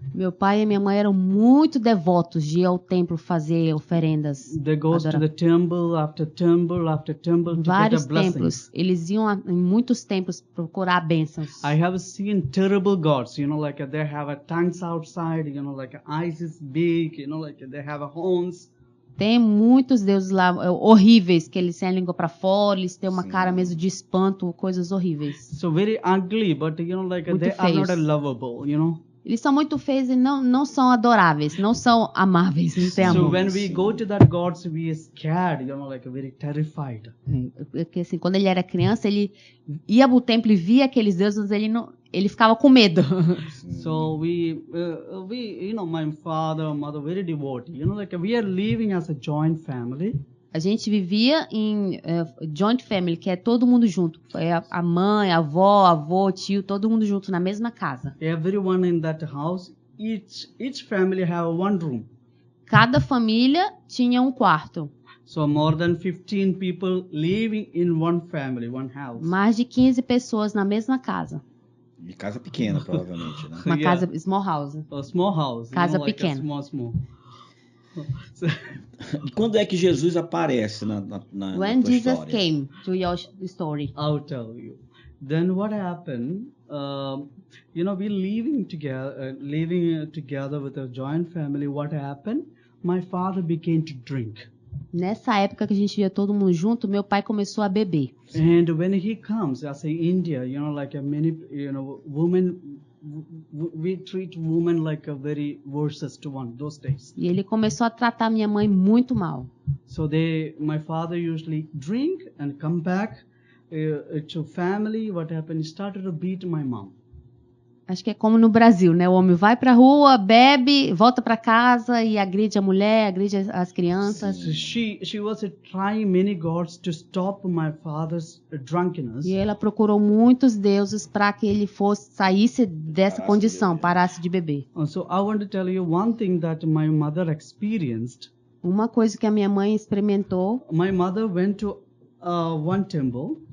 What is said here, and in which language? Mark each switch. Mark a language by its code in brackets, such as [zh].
[pt] Meu pai e minha mãe eram muito devotos de ir ao templo fazer oferendas. [en] They go to the temple after temple after temple to [pt] vários [en] get a blessing. [pt] Templos. Eles iam em muitos templos procurar bênçãos. [en] I have seen terrible gods, they have tanks outside, eyes is big, they have horns. [pt] Tem muitos deuses lá horríveis que eles têm a língua para fora, eles têm uma cara mesmo de espanto, coisas horríveis. [en] So very ugly, but they are not lovable, [pt] Eles são muito feios e não são adoráveis, não são amáveis, não tem amor. [en] So when we go to that gods, we are scared, very terrified. [pt] Porque assim, quando ele era criança, ele ia pro templo e via aqueles deuses, ele ficava com medo. [en] So we my father, mother, very devotee. We are living as a joint family. [pt] A gente vivia em joint family, que é todo mundo junto. A mãe, a avó, avô, tio, todo mundo junto na mesma casa. Everyone in that house, each family have one room. Cada família tinha um quarto. So more than 15 people living in one family, one house. Mais de 15 pessoas na mesma casa. De casa pequena, provavelmente, né? Uma casa, [en] small house. A small house. [pt] Casa pequena. [en] Small. [pt] E quando é que Jesus aparece na [en] When [pt] tua [en] Jesus [pt] história? [en] came to your story. I'll tell you. Then what happened? We living together with a joint family. What happened? My father began to drink. [pt] Nessa época que a gente via todo mundo junto, meu pai começou a beber. [en] And when he comes, as in India, many, women, we treat women like a very worst one those days. [pt] E ele começou a tratar minha mãe muito mal. [en] So my father usually drink and come back to family. What happened? He started to beat my mom. [pt] Acho que é como no Brasil, né? O homem vai pra rua, bebe, volta pra casa e agride a mulher, agride as crianças. [en] So she was trying many gods to stop my father's drunkenness. [pt] E ela procurou muitos deuses para que ele saísse dessa condição, parasse de beber. [en] So I want to tell you one thing that my mother experienced. [pt] Uma coisa que a minha mãe experimentou. [en] My mother went to one temple.